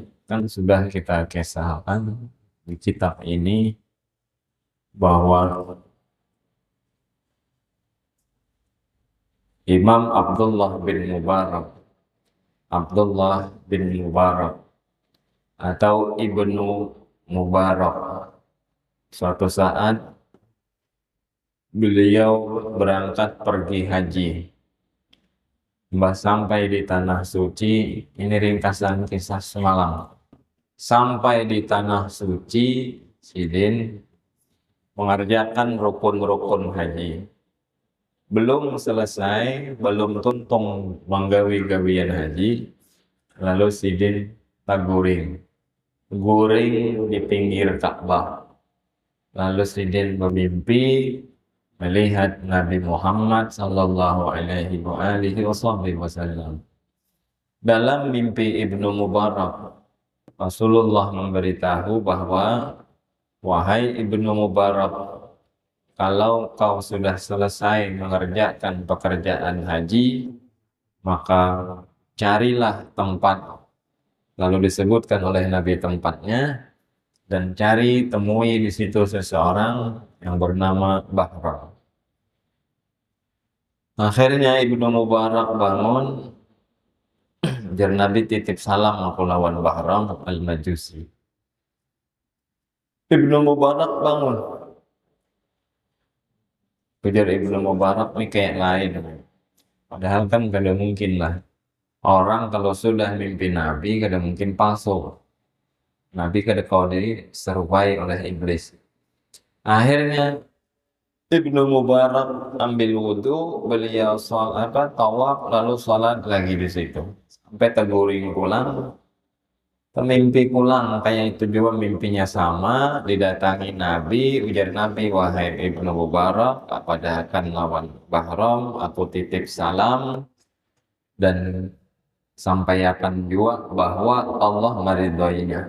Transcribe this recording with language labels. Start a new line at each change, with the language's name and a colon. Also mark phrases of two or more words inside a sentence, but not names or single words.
Indonesian: Kan sudah kita kisahkan di kitab ini bahwa Imam Abdullah bin Mubarak atau Ibnu Mubarak, suatu saat beliau berangkat pergi haji. Sampai di tanah suci, ini ringkasan kisah semalam. Sampai di tanah suci, Sidin mengerjakan rukun-rukun haji.
Banjar: Belum selesai, belum tuntung menggawi-gawian haji, lalu Sidin guring di pinggir Ka'bah.
Indonesian: Lalu Sidin bermimpi melihat Nabi Muhammad
Arabic: sallallahu alaihi wasallam.
Indonesian: Dalam mimpi Ibnu Mubarak, Rasulullah memberitahu bahwa, wahai Ibnu Mubarak, kalau kau sudah selesai mengerjakan pekerjaan haji, maka carilah tempat. Lalu disebutkan oleh Nabi tempatnya, dan temui di situ seseorang yang bernama Bahram.
Banjar: Akhirnya Ibnu Mubarak bangun, jar Nabi titip salam aku lawan Bahram al-Majusi.
Indonesian: Ibnu Mubarak bangun.
Banjar: Ujar Ibnu Mubarak ini kayak lain. Padahal kan kada mungkin lah. Orang kalau sudah mimpi Nabi kada mungkin palsu. Nabi kada kau diserupai oleh iblis.
Indonesian: Akhirnya Ibnu Mubarak ambil wudhu, beliau tawaf, lalu sholat lagi di situ.
Banjar: Sampai terguring pulang. Mimpi pulang kayak itu juga mimpinya sama, didatangi Nabi, ujar Nabi, wahai Ibnu Mubarak, apa akan lawan Bahram, aku titip salam dan sampaikan juga bahwa Allah meridhoinya.